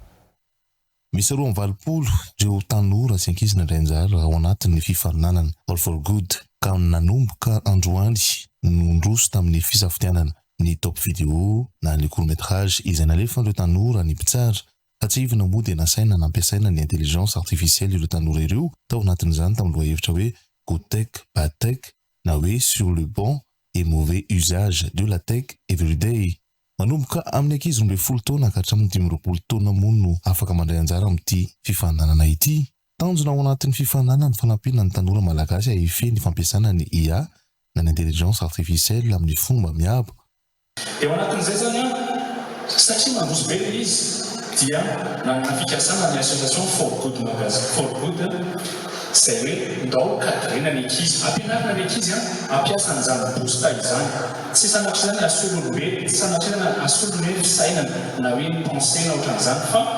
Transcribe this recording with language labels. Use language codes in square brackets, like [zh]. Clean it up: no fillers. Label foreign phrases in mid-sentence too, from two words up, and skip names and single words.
[mg] Misy 20 ireo tanora sy ankizy nandray anjara ao anatin'ny fifananana All for Good ka nanomboka androany nondroso tamin'ny fisafidianana ny [en] top video [mg] na ny court-métrage izay nalefan'ireo tanora ny mpitsara fa tsy ivona moa dia nasaina nampiasaina ny [fr] intelligence artificielle [mg] ireo tanora ireo tao anatin'izany tamin'ny lohahevitra hoe [en] good tech, bad tech [mg] na hoe [fr] sur le bon et mauvais usage de la tech [mg] everyday. Manomboka amin'ny ankizy 20 taona ka hatramin'ny 20 taona moa no afaka mandray anjara amin'ity fifananana ity. Tanjona ao anatin'ny fifananana ny fanampiana ny tanora malagasy ahifehy ny fampiasana ny IA na ny [fr] intelligence artificielle [mg] amin'ny fomba miabo. Eo anatin'izay zany satria mandroso be ilay izy dia nanana fikasana ny association For Good For Good izay hoe ndao kadrena ny ankizy ampianarina ny ankizy ampiasa an'izany boosta izany tsy sanatry izany asolony be tsy sanatry izany asolony hoe fisainana na hoe pensena ohatran'izany fa